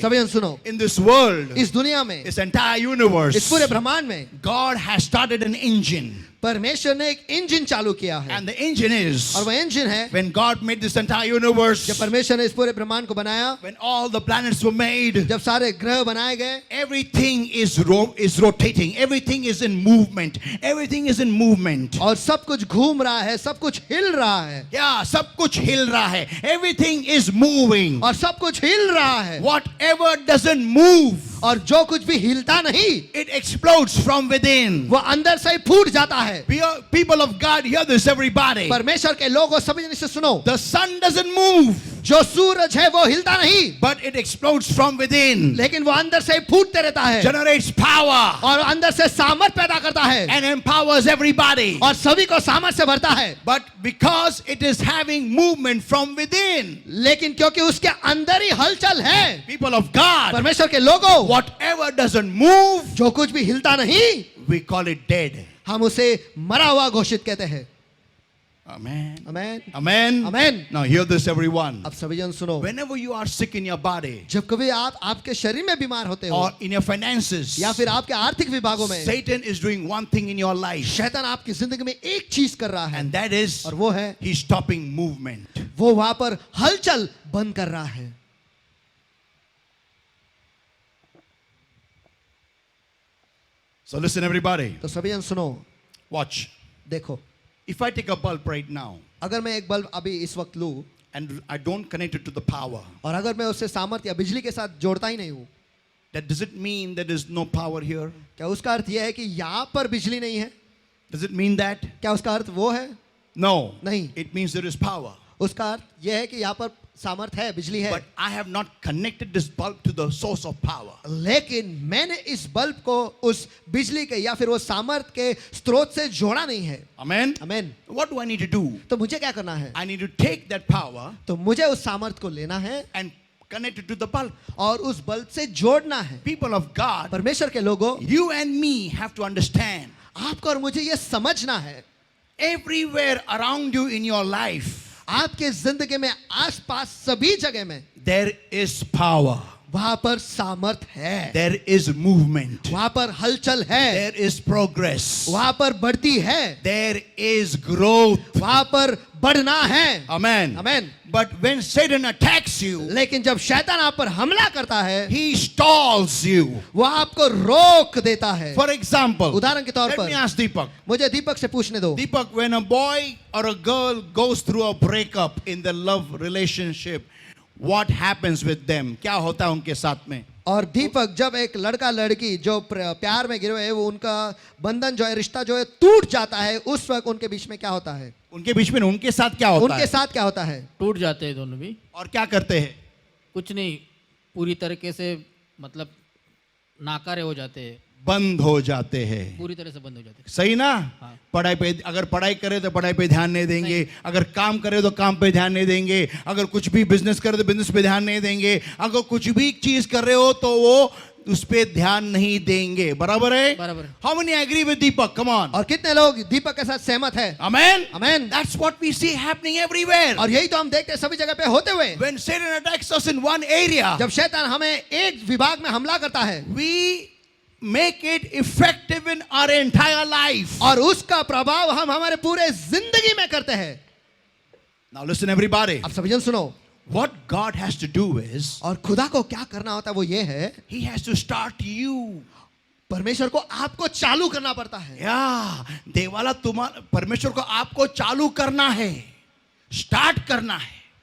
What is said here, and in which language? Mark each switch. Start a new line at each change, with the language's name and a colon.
Hindi: सभी जन सुनो.
English: in this world,
Hindi: इस दुनिया में,
English: इस entire universe,
Hindi: इस पूरे ब्रह्मांड में
English: God has started an engine.
Hindi: परमेश्वर ने एक इंजन चालू किया है.
English: and the engine is,
Hindi: और वह इंजन है,
English: when God made this entire universe,
Hindi: जब परमेश्वर ने इस पूरे ब्रह्मांड को बनाया,
English: when all the planets were made,
Hindi: जब सारे ग्रह बनाए गए,
English: everything is rotating, everything is in movement, everything is in movement.
Hindi: और सब कुछ घूम रहा है, सब कुछ हिल रहा है. Yeah, सब कुछ हिल रहा है.
English: Everything is moving.
Hindi: और सब कुछ हिल रहा है.
English: Whatever doesn't move,
Hindi: और जो कुछ भी हिलता नहीं,
English: it explodes from within.
Hindi: वो अंदर से ही फूट जाता है.
English: People of God, hear this, everybody.
Hindi: परमेश्वर के लोगों, सभी जन इसे सुनो.
English: The sun doesn't move,
Hindi: जो सूरज है वो हिलता नहीं,
English: but it explodes from within.
Hindi: लेकिन वो अंदर से ही फूटते रहता है.
English: Generates power
Hindi: और अंदर से सामर्थ पैदा करता है.
English: and empowers everybody.
Hindi: और सभी को सामर्थ से भरता है.
English: But because it is having movement from within,
Hindi: लेकिन क्योंकि उसके अंदर ही हलचल है,
English: people of God,
Hindi: परमेश्वर के लोगों,
English: whatever doesn't move,
Hindi: जो कुछ भी हिलता नहीं,
English: we call it dead.
Hindi: हम उसे मरा हुआ घोषित कहते हैं.
English: Amen.
Hindi: Amen.
English: Amen. Amen. Now hear this, everyone.
Hindi: अब सभी जन सुनो.
English: Whenever you are sick in your body
Hindi: जब कभी आप आपके शरीर में बीमार होते हो,
English: or in your finances,
Hindi: या फिर आपके आर्थिक विभागों में,
English: Satan is doing one thing in your life,
Hindi: शैतान आपकी जिंदगी में एक चीज कर रहा है,
English: and that is
Hindi: और वो है,
English: he's stopping movement.
Hindi: वो वहां पर हलचल बंद कर रहा है.
English: So listen, everybody.
Hindi: तो सभी जन सुनो.
English: Watch.
Hindi: देखो,
English: If I take a bulb right now
Hindi: अगर मैं एक बल्ब अभी इस वक्त लूं,
English: and I don't connect it to the power,
Hindi: और अगर मैं उससे सामर्थ या बिजली के साथ जोड़ता ही नहीं हूं,
English: does it mean that there is no power here?
Hindi: क्या उसका अर्थ यह है कि यहां पर बिजली नहीं है?
English: Does it mean that?
Hindi: क्या उसका अर्थ वो है?
English: No.
Hindi: नहीं.
English: It means there is power.
Hindi: उसका अर्थ यह है कि यहाँ पर सामर्थ है, बिजली है.
English: But I have not connected this bulb to the source of power.
Hindi: लेकिन मैंने इस बल्ब को उस बिजली के या फिर वो सामर्थ के स्रोत से जोड़ा नहीं है.
English: Amen?
Hindi: Amen.
English: What do I need to do?
Hindi: तो मुझे क्या करना है?
English: I need to take that power
Hindi: तो मुझे उस सामर्थ को लेना है
English: and connect it to the bulb.
Hindi: और उस बल्ब से जोड़ना है.
English: People of God,
Hindi: परमेश्वर के लोगों,
English: you and me have to understand,
Hindi: आपको और मुझे ये समझना है,
English: everywhere around you in your life,
Hindi: आपके जिंदगी में आसपास सभी जगह में
English: there is power.
Hindi: वहां पर सामर्थ है,
English: there is movement,
Hindi: वहां पर हलचल है,
English: there is progress,
Hindi: वहां पर बढ़ती है,
English: there is growth.
Hindi: वहां पर बढ़ना है.
English: Amen. Amen. But when Satan attacks you,
Hindi: लेकिन जब शैतान आप पर हमला करता है,
English: he stalls you.
Hindi: वो आपको रोक देता है.
English: For example,
Hindi: उदाहरण के तौर
English: let me
Hindi: पर
English: ask Deepak.
Hindi: मुझे दीपक से पूछने दो.
English: Deepak, when a boy or a girl goes through a breakup in the love relationship, what happens with them?
Hindi: क्या होता है उनके साथ में? और दीपक, जब एक लड़का लड़की जो प्यार में गिरे हुए हैं, वो उनका बंधन जो है, रिश्ता जो है टूट जाता है, उस वक्त उनके बीच में क्या होता है? उनके बीच में उनके साथ क्या होता उनके है? साथ क्या होता है? टूट जाते हैं दोनों भी. और क्या करते हैं? कुछ नहीं, पूरी तरीके से मतलब नाकारे हो जाते हैं, बंद हो जाते हैं. पूरी तरह से बंद हो जाते हैं. सही ना? हाँ. पढ़ाई पे, अगर पढ़ाई करे तो पढ़ाई पे ध्यान नहीं देंगे, अगर काम करे तो काम पे ध्यान नहीं देंगे, अगर कुछ भी बिजनेस करे तो बिजनेस पे ध्यान नहीं देंगे, अगर कुछ भी चीज कर रहे हो तो वो उस पे ध्यान नहीं देंगे. बराबर है? बराबर है.
English: How many agree with Deepak? Come on.
Hindi: और कितने लोग दीपक के साथ सहमत है?
English: Amen. Amen. That's what we see happening everywhere.
Hindi: और यही तो हम देखते हैं सभी जगह पे होते हुए.
English: When Satan attacks us in one area,
Hindi: जब शैतान हमें एक विभाग में हमला करता है,
English: we make it effective in our entire life.
Hindi: और उसका प्रभाव हम हमारे पूरे जिंदगी में करते हैं.
English: Now listen everybody.
Hindi: अब सभी जन सुनो.
English: What God has to do is,
Hindi: और खुदा को क्या करना होता है वो ये है,
English: He has to start you.
Hindi: परमेश्वर को आपको चालू करना पड़ता है.
Marathi: या देवाला
Hindi: तुम्हारा परमेश्वर को आपको चालू करना है, स्टार्ट करना है.